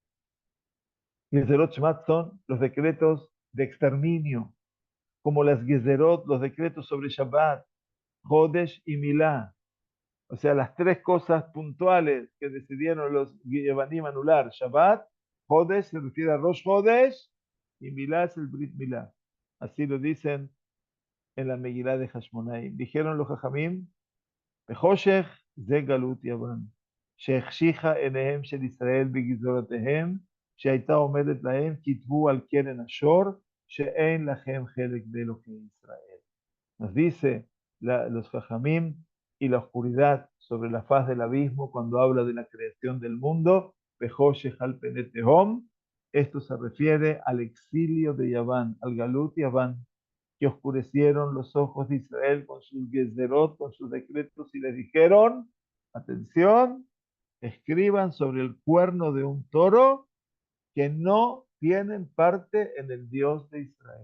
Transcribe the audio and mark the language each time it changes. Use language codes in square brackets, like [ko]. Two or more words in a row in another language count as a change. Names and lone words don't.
[he] גזירות שמד [es] son los decretos de exterminio, como las Gezerot, los decretos sobre Shabbat, Hodesh y Milá. O sea, las tres cosas puntuales que decidieron los Yevanim anular. Shabbat, Hodesh se refiere a [he] ראש חודש [es] y Milá es el [he] ברית מילה. [es] Así lo dicen en la Megilá de Hashmonai. Dijeron los Jajamim, [he] בחושך זה גלות יוון, שהחשיכה עיניהם של ישראל בגזרותיהם, שהייתה עומדת להם, כתבו על קרן השור, שאין לכם חלק באלוקי ישראל. [es] Nos dice los Jajamim y la oscuridad sobre la faz del abismo cuando habla de la creación del mundo, [he] בחושך על פני תהום, [es] esto se refiere al exilio de Yaván, al [he] גלות יוון, [es] que oscurecieron los ojos de Israel con sus gezerot, con sus decretos, y les dijeron, atención, escriban sobre el cuerno de un toro que no tienen parte en el Dios de Israel.